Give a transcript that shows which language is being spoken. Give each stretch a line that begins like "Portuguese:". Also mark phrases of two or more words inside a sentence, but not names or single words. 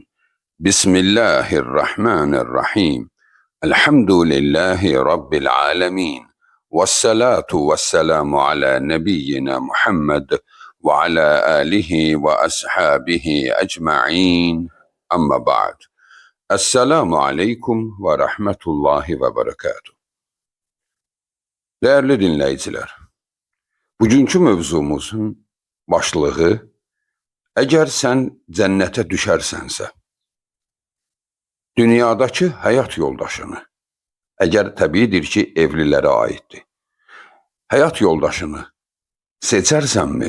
Arabic: بسم الله الرحمن الرحيم. الحمد لله رب العالمين، والصلاة والسلام على نبينا محمد وعلى آله وأصحابه أجمعين. أما بعد. السلام عليكم ورحمة الله وبركاته.
Turkish: Değerli dinleyiciler,
Azerbaijani: bugünkü mövzumuzun başlığı: Əgər sən cənnətə düşərsənsə, dünyadakı həyat yoldaşını, əgər təbiidir ki, evlilərə aiddir, həyat yoldaşını seçərsənmi?